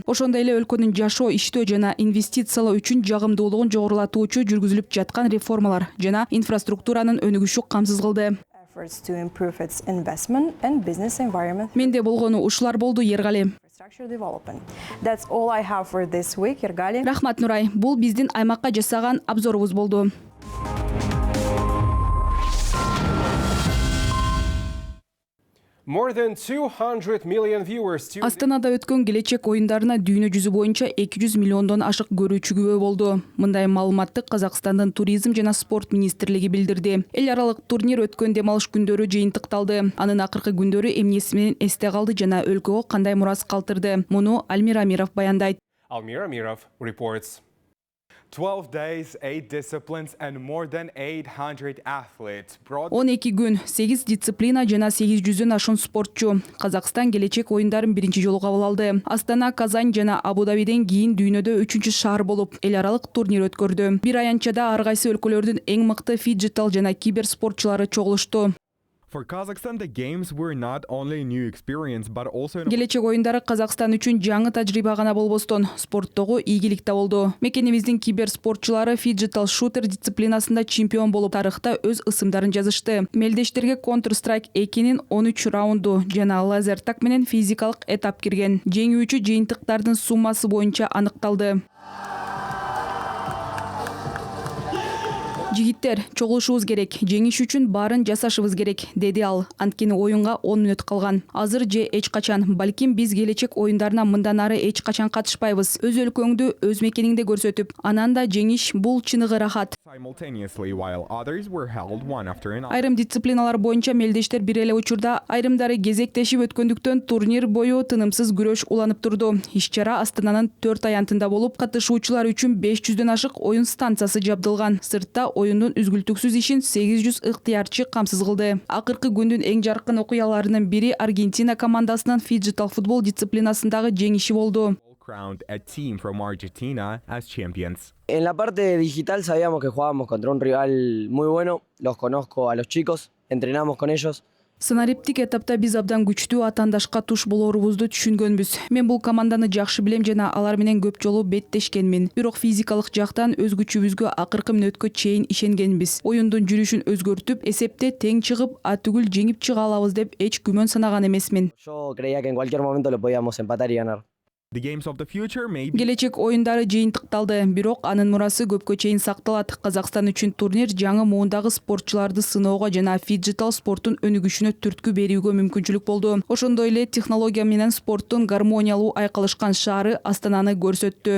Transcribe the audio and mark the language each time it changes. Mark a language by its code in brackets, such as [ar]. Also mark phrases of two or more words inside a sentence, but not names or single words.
[ky] Ошондой эле өлкөнүн жашоо, иштөө жана инвестициялоо үчүн жагымдуулугун жогорулатуучу жүргүзүлүп жаткан реформалар жана инфраструктуранын өнүгүшү камсыз кылды. Менде болгону ушулар болду, Ергали. Рахмат, Нурай. Бул биздин аймакка жасаган обзорубуз болду. [en] More than 200 million viewers tuned in. [ky] Астанада өткөн келечек оюндарына дүйнө жүзү боюнча 200 миллиондон ашык көрүүчү күбө болду. Мындай маалыматты Казакстандын туризм жана спорт министрлиги билдирди. Эл аралык турнир өткөн дем алыш күндөрү жыйынтыкталды. Анын акыркы күндөрү эмнеси менен эсте калды жана өлкөгө кандай мурас калтырды? Муну Алмира Амиров баяндайт. [en] Almira Amirov reports. 12 days, 8 disciplines and more than 800 athletes brought [ky] 12 күн, 8 дисциплина жана 800-дөн ашуун спортчу. Казакстан келечек оюндарын биринчи жолу кабыл алды. Астана, Казань жана Абу-Дабиден кийин дүйнөдө 3-чү шаар болуп эл аралык турнир өткөрдү. Бир аянтчада ар кайсы өлкөлөрдүн эң мыкты фиджитал жана кибер спортчулары чогулушту. [en] For Kazakhstan, the games were not only a new experience, but also [ky] Келечек оюндары Казакстан үчүн жаңы тажрыйба гана болбостон, спорттогу ийгилик да болду. Мекенибиздин киберспортчулары фиджитал шутер дисциплинасында чемпион болуп, тарыхта өз ысымдарын жазышты. Мелдештерге Counter-Strike 2-нин 13 раунду жана лазертак менен физикалык этап кирген. Жеңүүчү жыйынтыктардын суммасы боюнча аныкталды. Жигиттер, чогулушубуз керек, жеңиш үчүн баарын жасашыбыз керек, деди ал. Анткени оюнга 10 мүнөт калган. Азыр же эч качан, балким биз келечек оюндарына мындан ары эч качан катышпайбыз. Өз өлкөңдү өз мекениңде көрсөтүп, анан да жеңиш бул чыныгы рахат. [en] simultaneously while others were held one after another. [ky] Айрым дисциплиналар боюнча мелдештер бир эле учурда, айрымдары кезектешип өткөндүктөн турнир бою тынымсыз күрөш уланып турду. Иш-чара Астананын 4 аянтында болуп, катышуучулар үчүн 500дөн ашык оюн станциясы жабдылган. Сыртта оюндун үзгүлтүксүз ишин 800 ыктыярчы камсыз кылды. Акыркы күндүн эң жаркын окуяларынын бири Аргентина командасынын фиджитал футбол дисциплинасындагы жеңиши болду. [en] Crowned a team from Argentina as champions. [es] En la parte digital sabíamos que jugábamos contra un rival muy bueno, los conozco a los chicos, entrenamos con ellos. [ky] Санариптик этапта биз абдан күчтүү атаандашка туш болорубузду түшүнгөнбүз. Мен бул команданы жакшы билем жана алар менен көп жолу беттешкенмин. Бирок физикалык жактан өз күчүбүзгө акыркы мүнөткө чейин ишенгенбиз. Оюндун жүрүшүн өзгөртүп, эсепте тең чыгып, атүгүл жеңип чыга алабыз деп эч күмөн санаган эмесмин. [es] Yo creía que en cualquier momento lo podíamos empatar y ganar. [en] The games of the future may be [ky] Келечек оюндары жыйынтыкталды, бирок анын мурасы көпкө чейин сакталат. Казакстан үчүн турнир жаңы муундагы спортчуларды сыноого жана фиджитал спорттун өнүгүшүнө түрткү берүүгө мүмкүнчүлүк болду. Ошондой эле технология менен спорттун гармониялуу айкалышкан шаары Астананы көрсөттү.